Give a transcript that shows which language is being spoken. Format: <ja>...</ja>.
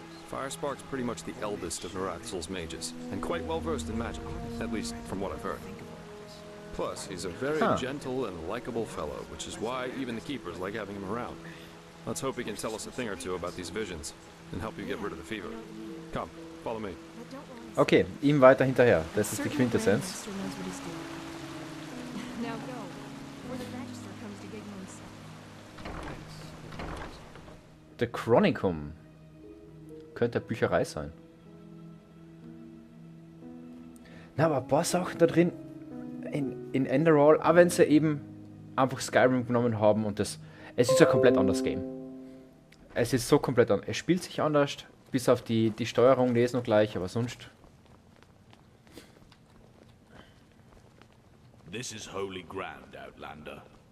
<en>Firespark's pretty much the eldest of Narathzil's mages, and quite well versed in magic, at least from what I've heard. Plus, he's a very gentle and likable fellow, which is why even the keepers like having him around. Let's hope he can tell us a thing or two about these visions, and help you get rid of the fever. Come, follow me.</en> <de>Okay, ihm weiter hinterher. Das ist die Quintessenz.</de> <en>Now go, or the Magister comes to get you himself. The Chronicum.</en> <de>Könnte eine Bücherei sein. Na, aber ein paar Sachen da drin in Enderal, auch wenn sie eben einfach Skyrim genommen haben und es ist ein komplett anderes Game. Es ist so komplett anders. Es spielt sich anders, bis auf die Steuerung, die ist noch gleich, aber sonst...</de> <en>This is holy ground, Outlander.</en>